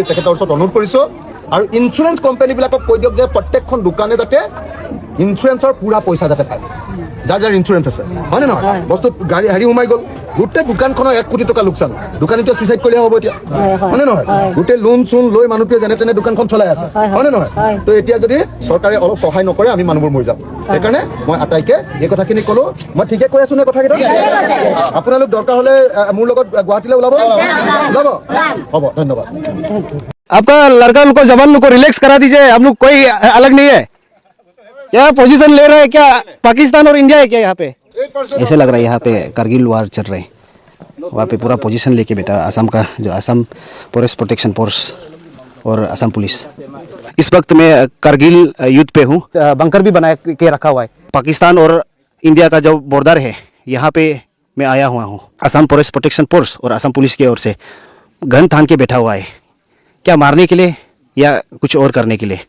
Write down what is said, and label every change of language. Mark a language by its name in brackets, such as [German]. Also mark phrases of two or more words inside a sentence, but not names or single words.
[Assamese] তেখেতৰ ওচৰত অনুৰোধ কৰিছোঁ আৰু ইঞ্চুৰেঞ্চ কোম্পানীবিলাকক কৈ দিয়ক যে প্ৰত্যেকখন দোকানে যাতে ইঞ্চুৰেঞ্চৰ পুৰা পইচা যাতে পায় যাৰ ইঞ্চুৰেঞ্চ আছে হয়নে নহয় বস্তু গাড়ী হেৰি সোমাই গ'ল গোটেই দোকানখনৰ 1 কোটি টকা লোকচান দোকানীটোৱে চুইচাইড কৰিলে হ'ব এতিয়া হয়নে নহয় গোটেই লোন চোন লৈ মানুহটোৱে যেনে তেনে দোকানখন চলাই আছে হয়নে নহয় তো এতিয়া যদি চৰকাৰে অলপ সহায় নকৰে আমি মানুহবোৰ মৰি যাম সেইকাৰণে মই আটাইকে এই কথাখিনি ক'লো মই ঠিকে কৈ আছো নে কথাকেইটা আপোনালোক দৰকাৰ হ'লে মোৰ লগত গুৱাহাটীলৈ ওলাব হ'ব ধন্যবাদ [Hindi] आपका लड़का को जवान को रिलैक्स करा दीजिए हम लोग कोई अलग नहीं है क्या पोजीशन ले रहे हैं क्या पाकिस्तान और इंडिया है क्या यहाँ पे ऐसे लग रहा है यहाँ पे कारगिल वार चल रहे हैं वहाँ पे पूरा पोजीशन लेके बैठा असम का जो असम फॉरेस्ट प्रोटेक्शन फोर्स और असम पुलिस इस वक्त मैं कारगिल युद्ध पे हूँ बंकर भी बना के रखा हुआ है पाकिस्तान और इंडिया का जो बॉर्डर है यहाँ पे मैं आया हुआ हूँ असम फॉरेस्ट प्रोटेक्शन फोर्स और असम पुलिस की ओर से गन थान के बैठा हुआ है क्या मारने के लिए या कुछ और करने के लिए